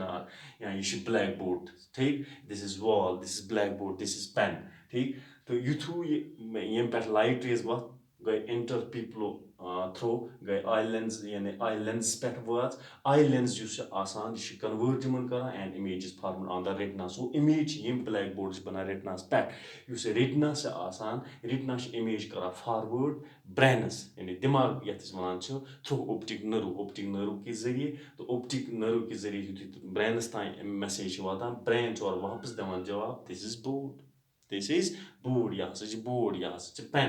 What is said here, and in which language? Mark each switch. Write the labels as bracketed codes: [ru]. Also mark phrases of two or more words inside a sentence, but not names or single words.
[ks] نار یا یہِ چھُ [en] black board [ks] ٹھیٖک [en] this is wall this is black board this is pen [ks] ٹھیٖک تہٕ یُتھُے ییٚمہِ پٮ۪ٹھ [en] light rays [ks] وَتھ گٔے اِنٹَر پیٖپلو تھرٛوٗ گٔے [en] eye lens [ks] یعنی آی لٮ۪نزَس پٮ۪ٹھ وٲژ [en] eye lens [ks] یُس چھُ آسان یہِ چھُ کَنوٲرٹ یِمَن کَران [en] and image is formed on the retina so image [ks] چھِ ییٚمہِ بٕلیک بوڈٕچ بَنان رِٹناہَس پٮ۪ٹھ یُس رِٹنا چھِ آسان رِٹنا چھِ اِمیج کَران فاروٲڈ برٛینَس یعنی دٮ۪ماغ یَتھ أسۍ وَنان چھِ تھرٛوٗ [en] optic nerve [ks] کہِ ذٔریعہِ تہٕ [en] optic nerve [ks] کہِ ذٔریعہِ یُتھُے برٛینَس تانۍ میسیج چھِ واتان برٛین چھُ اورٕ واپَس دِوان جواب [en] this is board this is board [ks] یہِ ہَسا چھِ بوڈ یہِ ہَسا چھِ پٮ۪ن